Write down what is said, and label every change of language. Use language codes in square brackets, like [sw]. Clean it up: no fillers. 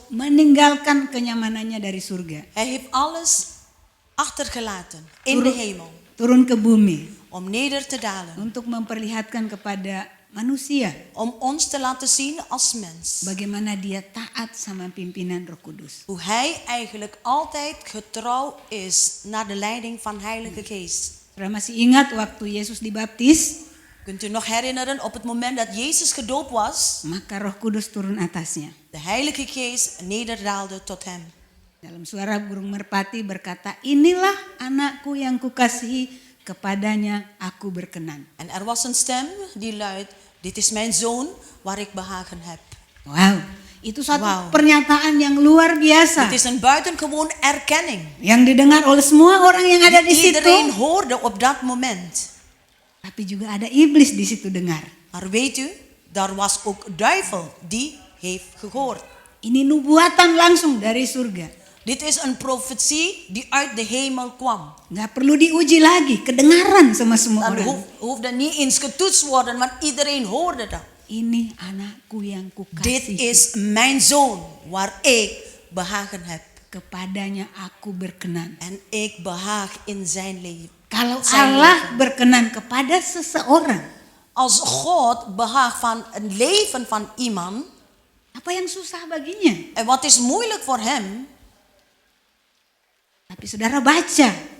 [id] meninggalkan kenyamanannya dari surga, [nl] Hij heeft alles achtergelaten in de hemel. [id] turun ke bumi [nl] Om neder te dalen. [id] untuk memperlihatkan kepada manusia [nl] Om ons te laten zien als mens. [id] bagaimana dia taat sama pimpinan Roh Kudus. [nl] Hoe hij eigenlijk altijd getrouw is naar de leiding van Heilige Geest. [id] Saudara masih ingat waktu Yesus dibaptis, [nl] Kunt u nog herinneren op het moment dat Jezus gedoopt was? [id] maka Roh Kudus turun atasnya. [nl] De Heilige Geest nederdaalde tot hem. [id] Dalam suara burung merpati berkata, inilah anakku yang kukasihi, kepadanya aku berkenan. [nl] En er was een stem die luidt: dit is mijn zoon waar ik behagen heb. [id] Wow, itu satu Wow. pernyataan yang luar biasa. [nl] Het is een buitengewoon erkenning. [id] Yang didengar oleh semua orang yang ada di situ. [nl] Iedereen hoorde op dat moment. [id] Tapi juga ada iblis di situ dengar. [nl] Maar weet u, daar was ook duivel die heeft gehoord. [id] Ini nubuatan langsung dari surga. [nl] Dit is een profetie die uit de hemel kwam. [id] Nggak perlu diuji lagi, kedengaran sama semua [nl] Dan [id] orang. [nl] hoefde niet eens getoetst worden, want iedereen hoorde dat. [id] Ini anakku yang [nl] Dit [id] kukasihi, [nl] is mijn zoon waar ik behagen heb. [id] kepadanya aku berkenan. [nl] En ik behaag in zijn leven. [id] Kalau [nl] Zijn [id] Allah [nl] leven. [id] berkenan kepada seseorang, [nl] Als God behaagt van een leven van iemand, [id] apa yang susah baginya? [nl] en wat is moeilijk voor hem, [id] Tapi saudara baca,